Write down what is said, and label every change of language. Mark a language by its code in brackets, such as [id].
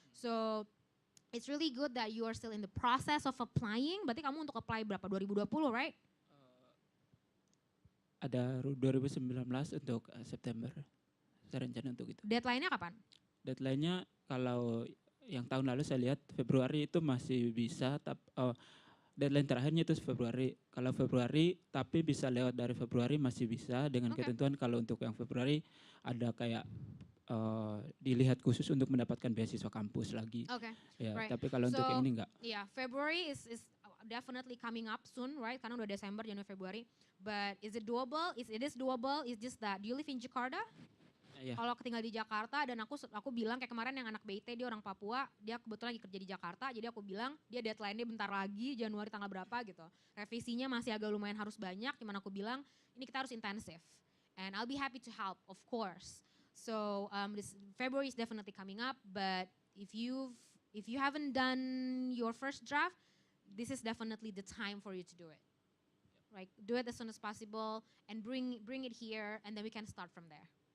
[en] So it's really good that you are still in the process of applying. [id] Berarti kamu untuk apply berapa? [en] 2020, right? [id] Ada 2019 untuk September. Saya rencana untuk itu. Deadline-nya kapan? Deadline-nya kalau yang tahun lalu saya lihat Februari itu masih bisa. Deadline terakhirnya itu Februari. Kalau Februari tapi bisa lewat dari Februari masih bisa dengan ketentuan kalau untuk yang Februari ada kayak dilihat khusus untuk mendapatkan beasiswa kampus lagi. [en] Okay. [id] Ya, [en] right. [id] tapi kalau untuk yang ini enggak. [en] Yeah, February is definitely coming up soon, right? [id] Karena udah Desember, Januari, Februari. [en] But is it doable? It is doable. It's just that, do you live in Jakarta? [id] Iya. Kalau tinggal di Jakarta dan aku bilang kayak kemarin yang anak BT dia orang Papua, dia kebetulan lagi kerja di Jakarta, jadi aku bilang dia deadline-nya bentar lagi Januari tanggal berapa gitu. Revisinya masih agak lumayan harus banyak, cuman aku bilang ini kita harus intensif. [en] And I'll be happy to help, of course. So this February is definitely coming up, but if you haven't done your first draft, this is definitely the time for you to do it. Right, do it as soon as possible and bring it here, and then we can start from there.